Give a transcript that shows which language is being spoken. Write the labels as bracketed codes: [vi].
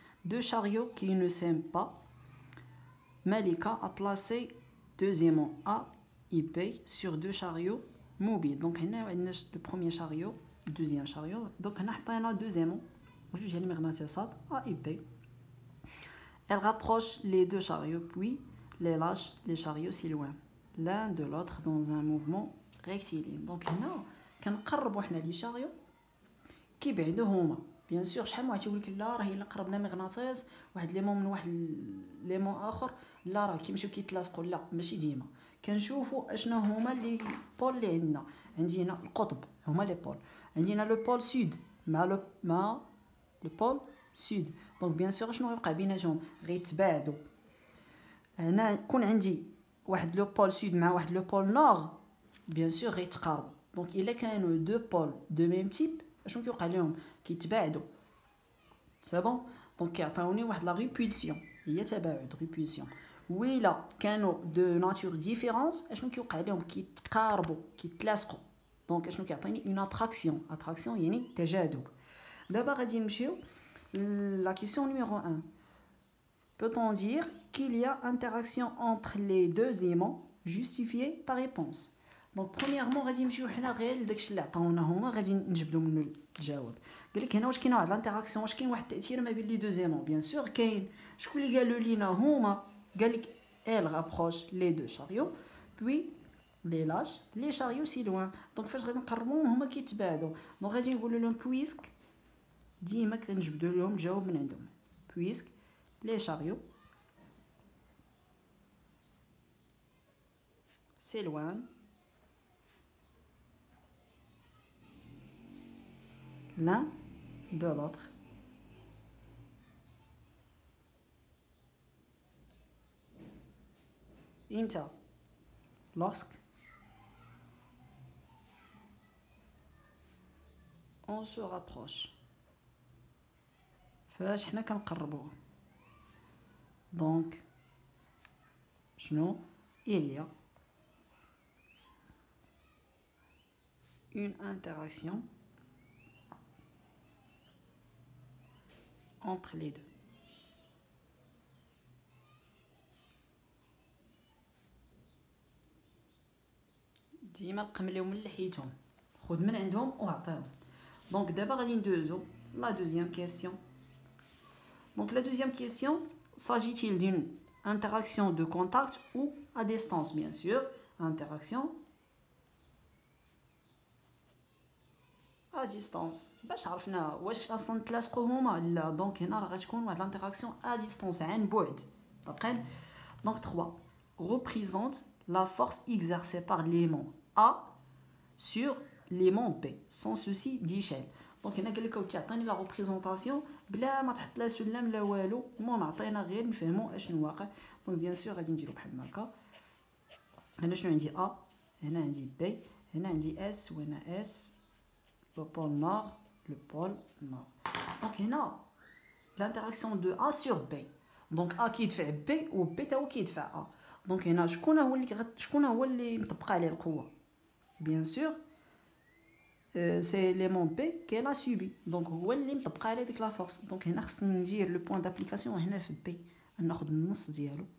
[fr] Deux chariots qui ne s'aiment pas. Malika a placé deux aimants A et B sur deux chariots mobiles. Donc هنا عندنا le premier chariot, le deuxième chariot. Donc هنا حطينا deux aimants [ar] جوج ديال المغناطيسات [fr] A et B. Elle rapproche les deux chariots puis les lâche les chariots s'éloignent l'un de l'autre dans un mouvement rectiligne. [ar] Donc هنا كنقربوا حنا لي شاريو كيبعدوا هما. بيان سور شحال من واحد يقول لك لا راه الا قربنا مغناطيس واحد ليمون من واحد ليمون اخر لا راه كيمشيو كيتلاصقوا. لا ماشي ديما. كنشوفوا اشنا هما لي بول اللي عندنا. عندي هنا القطب هما لي بول. عندنا لو بول سود مع لو بول سود. دونك بيان سور شنو غيبقى بيناتهم غيتباعدوا. هنا يكون عندي واحد لو بول سود مع واحد لو بول نور بيان سور غيتقاربوا. دونك الا كانوا دو بول دو ميم تيب اشنو كيوقع لهم كيتباعدوا. سي بون. دونك كيعطيوني واحد لا ريبولسيون هي تباعد ريبولسيون. ويلا كانوا دو ناتور ديفيرونس اشنو كيوقع لهم كيتقاربوا كيتلاصقوا. دونك اشنو كيعطيني اون اتراكسيون يعني تجاذب. دابا غادي نمشيو لا كيسيون نيميرو 1. [fr] Peut-on dire qu'il y a interaction entre les deux aimants? Justifier ta réponse. [ar] Donc premièrement غادي نمشيو حنا غير لداكشي اللي عطاونا هما غادي نجبدوا منه الجواب. قال لك هنا واش كاين واحد الانتراكسيون واش كاين واحد التاثير ما بين لي دو زيمون. بيان سور كاين. شكون اللي قالوا لينا هما؟ قال لك [fr] elle rapproche les deux chariots puis les lâche les chariots si loin. [ar] دونك فاش غادي نقربوهم هما كيتباعدوا. دونك غادي نقولوا لهم بويسك ديما كنجبدوا لهم الجواب من عندهم. [fr] بويسك les chariots s'éloignent l'un de l'autre imta lorsque on se rapproche [ar] فاش حنا كنقربوه. [fr] دونك شنو il y a une interaction entre les deux. [ar] ديما قمليهم من لحيتهم خذ من عندهم وعطيهم. دونك دابا غادي ندوزو لا دوزيام كيسيون. دونك لا دوزيام كيسيون [fr] s'agit-il d'une interaction de contact ou à distance? Bien sûr interaction à distance. [ar] باش عرفنا واش اصلا تلاصقوا هما لا. دونك هنا راه غتكون واحد الانتراكسيون [fr] à distance [ar] عن بعد. دقيق. [fr] دونك 3 représente la force exercée par l'aimant A sur l'aimant B sans souci d'échelle. [ar] دونك هنا قال لك كيعطيني لا ريبريزونطاسيون بلا ما تحط لا سلم لا والو. المهم عطينا غير نفهموا اشنو واقع. دونك بيان سور غادي نديرو بحال هكا. هنا شنو عندي A هنا عندي B هنا عندي S وهنا S [fr] le pôle nord le pôle nord. دونك هنا l'interaction de A sur B. [ar] دونك A كيدفع B و B تا هو كيدفع A. دونك هنا شكون هو اللي مطبقه عليه القوه؟ بيان سور سي ليمون بي كي لا سوبي. دونك هو اللي مطبقه عليه ديك لا فورس. دونك هنا خصني ندير لو بوين دابليكاسيون هنا في بي ناخذ النص ديالو.